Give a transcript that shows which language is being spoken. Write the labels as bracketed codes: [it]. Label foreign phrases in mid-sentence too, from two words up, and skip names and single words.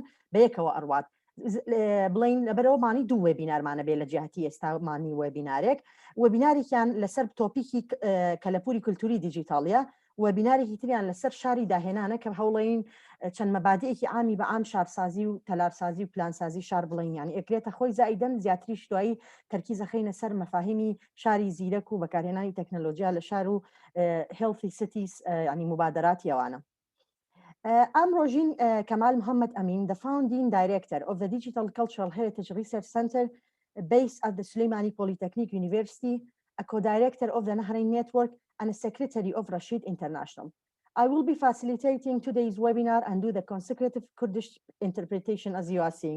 [ckb] بەیەکەوە ئەڕوات بڵین لەبەرەوەمانی دوو وێبینارمانە بێت لە جیهەتی ئێستامانی وێبینارێک وێبینارێکیان لەسەر تۆپیکی کەلەپووری کولتووری دیجیتاڵیە وێبینارێکی تریان لەسەر شاری داهێنانە کە هەوڵەین چەند مەبادئێکی عامی بە عام شارسازی و تەلارسازی و پلانسازی شار بڵین یانی ئەکرێتە خۆی زائیدەن زیاتریش دوایی تەرکیزەخەینە سەر مەفاهیمی شاری زیرەک و بەکارهێنانی تەکنۆلۆژیا لە شار و [en] healthy cities [ckb] ینی مبادراتی ئەوانە. [en] ئەم ڕۆژین کەمال محەممەد ئەمین the founding director of the Digital Cultural Heritage Research Center based at the Sulēmani Polytechnic University, a co-director of the Nahrain Network and a secretary of Rashid International. I will be facilitating today's webinar and do the consecutive Kurdish interpretation as you are seeing.